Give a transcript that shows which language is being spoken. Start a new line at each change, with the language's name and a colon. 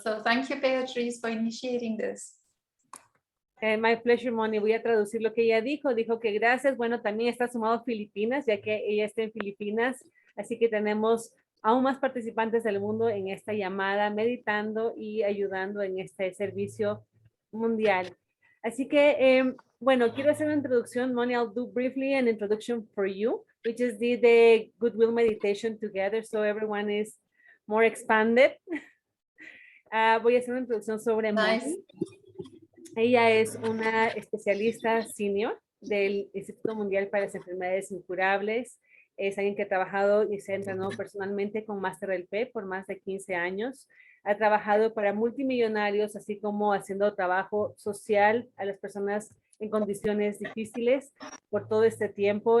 English: So thank you, Beatrice, for initiating this. My pleasure, Moni.
Spanish: Voy a traducir lo que ella dijo. Dijo que gracias. Bueno, también está sumado Filipinas, ya que ella está en Filipinas. Así que tenemos aún más participantes del mundo en esta llamada, meditando y ayudando en este servicio mundial. Así que, bueno, quiero hacer una introducción.
English: Moni, I'll do briefly an introduction for you. We just did the goodwill meditation together, so everyone is more expanded.
Spanish: Voy a hacer una introducción sobre Moni. Ella es una especialista senior del Instituto Mundial para las Enfermedades Incurables. Es alguien que ha trabajado y se ha entrenado personalmente con Máster del P por más de 15 años. Ha trabajado para multimillonarios, así como haciendo trabajo social a las personas en condiciones difíciles por todo este tiempo.